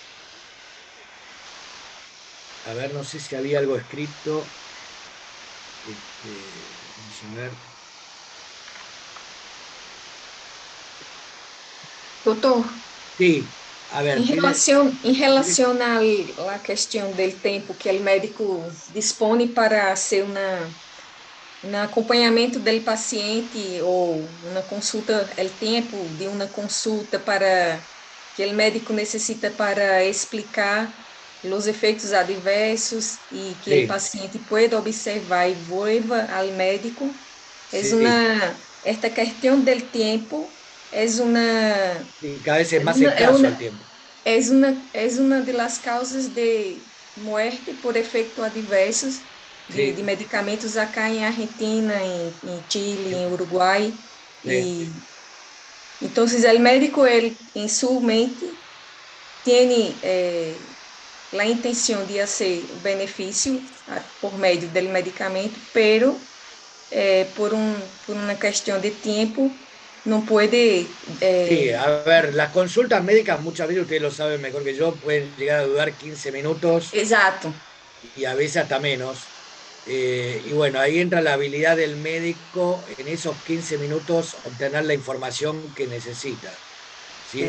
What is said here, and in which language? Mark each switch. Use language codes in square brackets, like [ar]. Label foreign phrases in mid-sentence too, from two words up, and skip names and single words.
[es] A ver, no sé si había algo escrito. Vamos a ver. [pt] Doutor, [es] Sí, a ver, [pt] em [es] tiene- [pt] relação à questão do tempo que o médico dispõe para ser um acompanhamento do paciente ou uma consulta, o tempo de uma consulta para que o médico necessita para explicar os efeitos adversos e que o [es] sí, paciente pueda observar e vuelva ao médico. sí, [pt] Esta questão do tempo é uma [es] sí, cada vez es es más una, es escaso una, el tiempo. es una de las causas de muerte por [pt] efeitos adversos [es] Sí, [pt] de medicamentos acá em Argentina, em Chile, em Uruguai. [es] sí, [pt] E então, o médico, ele, em sua mente, tem a intenção de fazer o benefício por meio do medicamento, pero por uma questão de tempo, não pode. [es] sí. A ver, las consultas médicas muchas veces, ustedes lo saben mejor que yo, pueden llegar a durar 15 minutos [pt] Exato. [es] y a veces hasta menos. Y bueno, ahí entra la habilidad del médico en esos 15 minutos obtener la información que necesita, ¿sí?